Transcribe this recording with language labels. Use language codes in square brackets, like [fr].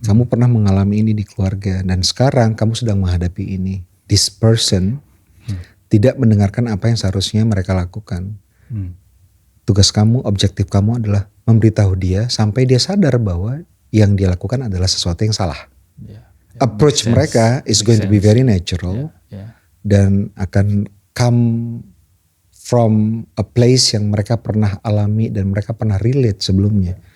[id] Kamu pernah mengalami ini di keluarga. Dan sekarang kamu sedang menghadapi ini. [en] This person [id] tidak mendengarkan apa yang seharusnya mereka lakukan. Tugas kamu, objektif kamu adalah memberitahu dia sampai dia sadar bahwa yang dia lakukan adalah sesuatu yang salah. [en] Approach [id] mereka [en] is going to be very natural. [id] Dan akan [en] come from a place [id] yang mereka pernah alami dan mereka pernah relate sebelumnya.